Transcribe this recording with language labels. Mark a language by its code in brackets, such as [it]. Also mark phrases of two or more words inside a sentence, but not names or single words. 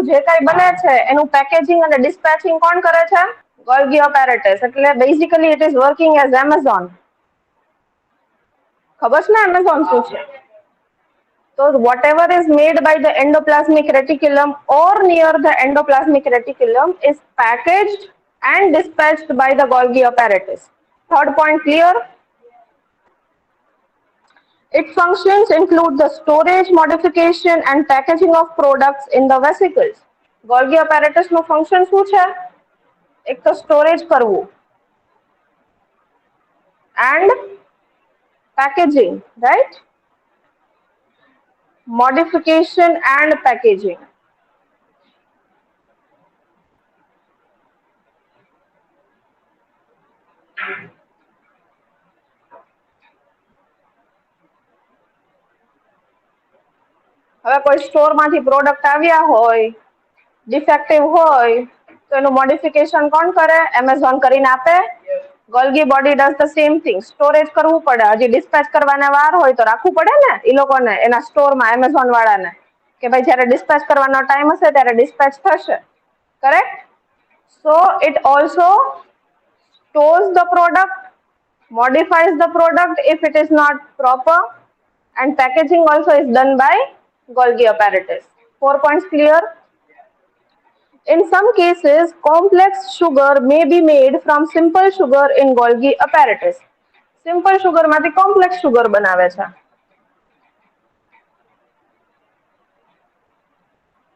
[gu] જે કાંઈ બને છે એનું પેકેજિંગ અને ડિસ્પેચિંગ કોણ કરે છે? [en] Golgi apparatus. એટલે basically it is working as Amazon. [gu] ખબર છે ને એમેઝોન શું છે? [en] So whatever is made by the endoplasmic reticulum or near the endoplasmic reticulum is packaged and dispatched by the Golgi apparatus. Third point clear? Its functions include the storage, modification and packaging of products in the vesicles. [gu] Golgi apparatus નું function શું છે? એક તો storage કરવું [en] and packaging, right? Modification and packaging. [gu] હવે કોઈ સ્ટોર માંથી પ્રોડક્ટ આવ્યા હોય, ડિફેક્ટિવ હોય, તો એનું મોડિફિકેશન કોણ કરે? એમેઝોન કરીને આપે. [en] Golgi body does the same thing. [gu] સ્ટોરેજ કરવું પડે. હજી ડિસ્પેચ કરવાના વાર હોય તો રાખવું પડે ને ઈ લોકોને એના સ્ટોરમાં એમેઝોન વાળાને કે ભાઈ જ્યારે ડિસ્પેચ કરવાનો ટાઈમ હશે ત્યારે ડિસ્પેચ થશે. કરેક્ટ? [en] So it also stores the product, modifies the product if it is not proper, and packaging also is done by Golgi apparatus. 4 points clear? In some cases, complex sugar may be made from simple sugar in Golgi apparatus. Simple sugar [gu] માંથી [en] complex sugar [gu] બનાવે છે.